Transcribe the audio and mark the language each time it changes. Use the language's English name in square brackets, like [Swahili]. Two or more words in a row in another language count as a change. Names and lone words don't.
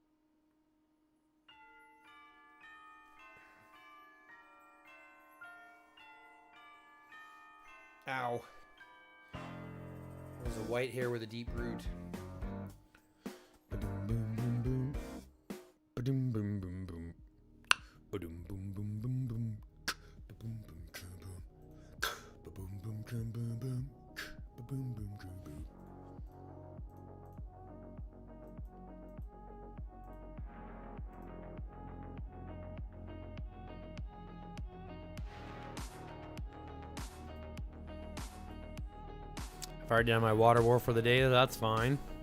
[English] Ow. There's a white hair with a deep root. Ba-doom, boom, boom, boom. Ba-doom, boom, boom, boom. Ba-doom, boom, boom, boom, boom. Ba-boom, boom, boom, boom. Ba-boom, boom, boom, boom, boom. Ba-boom, boom, boom, boom. I've already done my water war for the day, that's fine.